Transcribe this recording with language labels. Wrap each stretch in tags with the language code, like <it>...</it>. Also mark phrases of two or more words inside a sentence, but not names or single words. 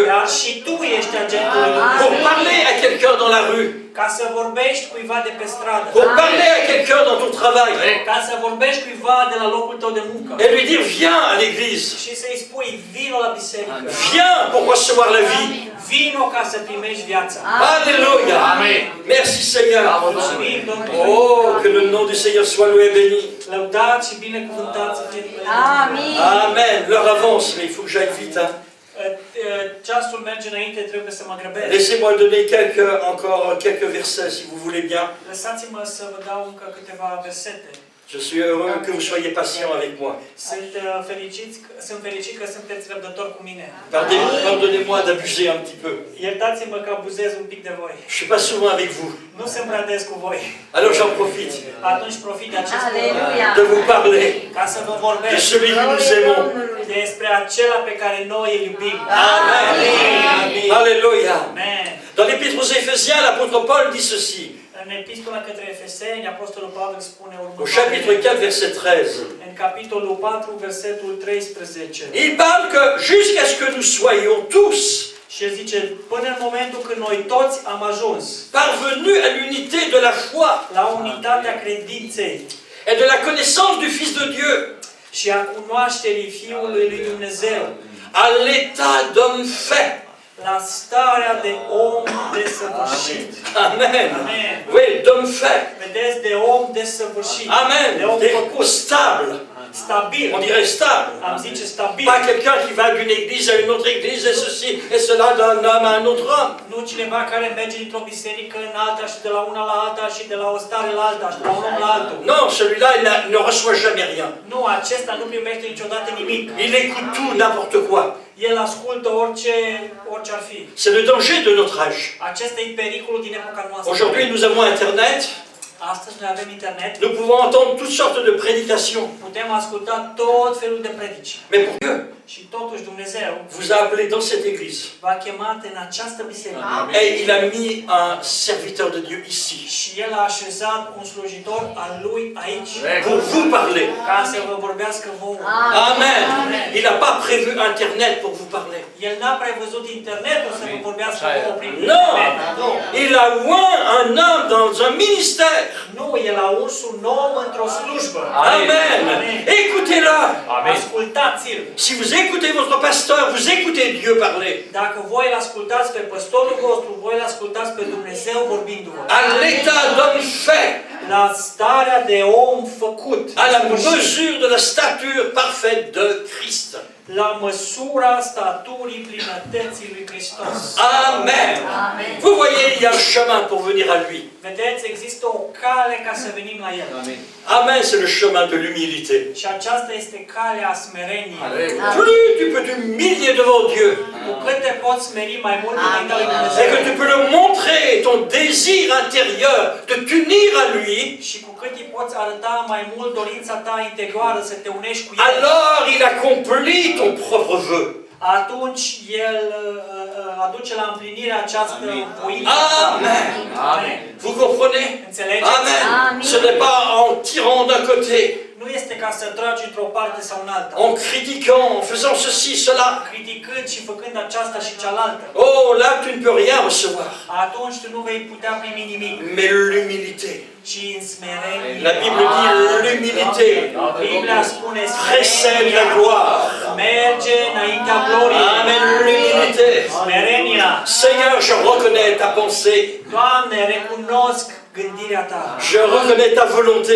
<ro>Dar și tu ești agentul lui Dumnezeu.</ro> <fr>Pour parler à quelqu'un dans la rue,</fr> <ro>Ca să vorbești cuiva de pe stradă.</ro> <fr>pour parler à quelqu'un dans ton travail,</fr> <ro>Ca să vorbești cuiva de la locul tău de muncă.</ro> <fr>et lui dire viens à l'église,</fr> <ro>Și să-i spui, vino la biserică.</ro> <fr>viens pour recevoir la vie.</fr> <ro>Vino ca să primești viața.</ro> <fr>Alléluia. Amen. Merci Seigneur.</fr> <ro>Mulțumim, Domnule.</ro> <fr>Oh, que le nom du Seigneur soit loué et béni.</fr> <ro>Lăudați și binecuvântați să fie numele Domnului. Amen.</ro> <fr>L'heure avance, mais il faut que j'aille vite. Hein.</fr> <ro>Ceasul merge înainte, trebuie să mă grăbesc.</ro> <fr>Laissez-moi donner encore quelques versets, si vous voulez bien.</fr> <ro>Lăsați-mă să vă dau încă câteva versete.</ro> <fr>Je suis heureux que vous soyez patient avec moi.</fr> <ro>Sunt fericit că sunteți răbdători cu mine.</ro> <fr>Pardonnez-moi d'abuser un petit peu.</fr> <ro>Iertați-mă că abuzez un pic de voi.</ro> <fr>Je suis pas souvent avec vous.</fr> <ro>Nu sunt prea des cu voi.</ro> <fr>Alors j'en profite</fr> <ro>Atunci profit de acest Aleluia.</ro> <fr>de vous parler</fr> <ro>ca să vă</ro> <fr>de</fr> <ro>vorbesc</ro> <fr>celui que nous aimons.</fr> <ro>despre acela pe care noi îl iubim.</ro> <fr>Amen. Alléluia. Amen. Dans l'Épître aux Éphésiens, l'apôtre Paul dit ceci.</fr> <ro>În epistola către Efeseni, Apostolul Pavel spune</ro> <fr>Au chapitre 4, verset 13.</fr> <ro>în capitolul 4, versetul 13.</ro> <fr>Il parle que jusqu'à ce que nous soyons tous</fr> <ro>Și el zice, până în momentul când noi toți am ajuns</ro> <fr>parvenus à l'unité de la foi</fr> <ro>la unitatea credinței</ro> <fr>et de la connaissance du Fils de Dieu,</fr> <ro>și a cunoașterii Fiului lui Dumnezeu,</ro> <fr>à l'état d'homme fait.</fr> <ro>la starea de om desăvârșit. Amen. Amen.</ro> <fr>Oui, d'homme fait.</fr> <ro>Vedeți, de om desăvârșit. Amen. De om făcut.</ro> <fr>Stable.</fr> <ro>Stabil.</ro> <fr>On dirait stable.</fr> <ro>Am zice stabil.</ro> <fr>Pas quelqu'un qui va d'une église à une autre église et ceci et cela d'un homme à un autre homme.</fr> <ro>Nu cineva care merge dintr-o biserică în alta și de la una la alta și de la o stare la alta și de la un om la altul.</ro> <fr>Non, celui-là, il ne reçoit jamais rien.</fr> <ro>Nu, acesta nu primește niciodată nimic.</ro> <fr>Il écoute tout, n'importe quoi.</fr> <ro>El ascultă orice ar fi.</ro> <fr>C'est le danger de notre âge.</fr> <ro>Acesta e pericolul din epoca noastră.</ro> <fr>Aujourd'hui, nous avons Internet.</fr> <ro>Astăzi noi avem internet.</ro> <fr>Nous pouvons entendre toutes sortes de prédications.</fr> <ro>Putem asculta tot felul de predici.</ro> <fr>Mais pour Dieu</fr> <ro>Și totuși Dumnezeu</ro> <fr>vous a appelé dans cette église.</fr> <ro>v-a chemat în această biserică.</ro> <fr>Et il a mis un serviteur de Dieu ici.</fr> <ro>Și El a așezat un slujitor al Lui aici.</ro> <fr>Pour vous parler.</fr> <ro>Ca să vă vorbească vouă. Amen.</ro> <fr>Il n'a pas prévu Internet pour vous parler.</fr> <ro>El n-a prevăzut internetul să vă vorbească vouă prin</ro> <fr>Non.</fr> <ro>internet. Nu.</ro> <fr>Il a oint un homme dans un ministère.</fr> <ro>Nu, El a uns un om într-o slujbă.</ro> <fr>Amen. Écoutez-le.</fr> <ro>Ascultați-l.</ro> <fr>Si vous écoutez votre pasteur, vous écoutez Dieu parler.</fr> <ro>Dacă voi îl ascultați pe păstorul vostru, voi îl ascultați pe Dumnezeu vorbindu-vă.</ro> <fr>À l'état d'homme fait.</fr> <ro>La starea de om făcut.</ro> <fr>À la mesure de la stature parfaite de Christ.</fr> <ro>La măsura staturii plinătății lui Hristos. Amen.</ro> <fr>Vous voyez, il y a un chemin pour venir à lui.</fr> <ro>Vedeți, există o cale ca să venim la El.</ro> <fr>Amen, c'est le chemin de l'humilité.</fr> <ro>Și aceasta este calea smereniei.</ro> <fr>Plus tu peux t'humilier devant Dieu,</fr> <ro>Cu cât te poți smeri mai mult înaintea lui</ro> <fr>et que</fr> <ro>Dumnezeu</ro> <fr>tu peux le montrer, ton désir intérieur de t'unir à lui,</fr> <ro>și cu cât îi poți arăta mai mult dorința ta interioară să te unești cu El,</ro> <fr>alors il accomplit ton propre vœu.</fr> <ro>atunci El aduce la împlinire această voință. Amen. Amen.</ro> <fr>Vous comprenez?</fr> <ro>Înțelegeți? Amen.</ro> <fr>Ce n'est pas en tirant d'un côté,</fr> <ro>Nu este ca să tragi într-o parte sau în alta.</ro> <fr>en critiquant, en faisant ceci, cela.</fr> <ro>Criticând și făcând aceasta și cealaltă.</ro> <fr>Oh, là, tu ne peux rien recevoir.</fr> <ro>Atunci tu nu vei putea primi nimic.</ro> <fr>Mais l'humilité.</fr> <ro>Ci în smerenie.</ro> <fr>La Bible dit l'humilité</fr> <ro>Biblia spune</ro> <fr>précède la gloire.</fr> <ro>merge înaintea gloriei.</ro> <fr>Amen, l'humilité.</fr> <ro>Smerenia.</ro> <fr>Seigneur, je reconnais ta pensée.</fr> <ro>Doamne, recunosc gândirea ta.</ro> <fr>Je reconnais ta volonté.</fr>